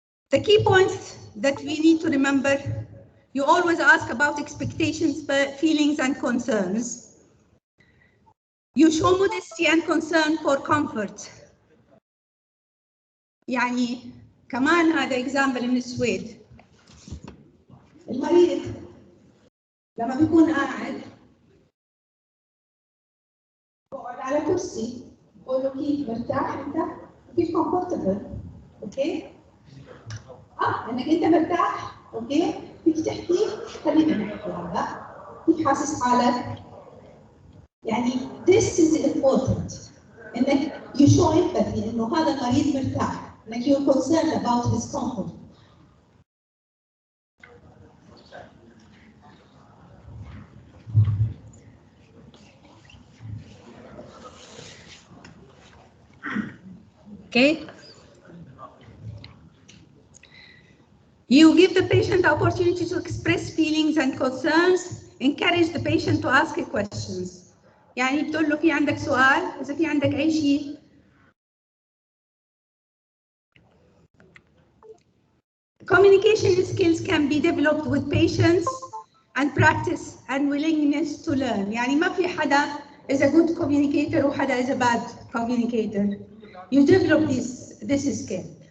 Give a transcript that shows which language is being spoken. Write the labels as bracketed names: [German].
[English] The key points that we need to remember, you always ask about expectations, feelings and concerns. You show modesty and concern for comfort. [Arabic] يعني كمان هذا example من السويد. المريض لما بيكون قاعد بقعد على كرسي بقول له كيف مرتاح انت؟ كيف comfortable؟ اوكي؟ انك انت مرتاح؟ اوكي؟ فيك تحكي؟ خلينا نحكي هذا. كيف حاسس حالك؟ يعني [English] this is important انك you show empathy [Arabic] انه هذا المريض مرتاح، انك [English] you're concerned about his comfort. Okay. You give the patient the opportunity to express feelings and concerns, encourage the patient to ask questions. [Arabic] يعني بتقول له في عندك سؤال، إذا في عندك أي شيء. [English] Communication skills can be developed with patience and practice and willingness to learn. [Arabic] يعني ما في حدا [English] is a good communicator [Arabic] وحدا [English] is a bad communicator. You develop this skill.